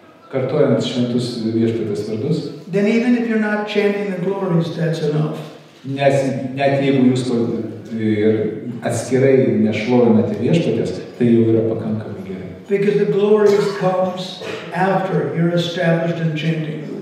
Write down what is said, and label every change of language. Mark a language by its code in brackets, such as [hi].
[lt] kartojant šventus viešpatės vardus, [en] then even if you're not chanting the glories, that's enough. [lt] Nes net jeigu jūs ir atskirai nešlovinate viešpatės, tai jau yra pakankamai gerai. [en] Because the glories comes after you're established in chanting.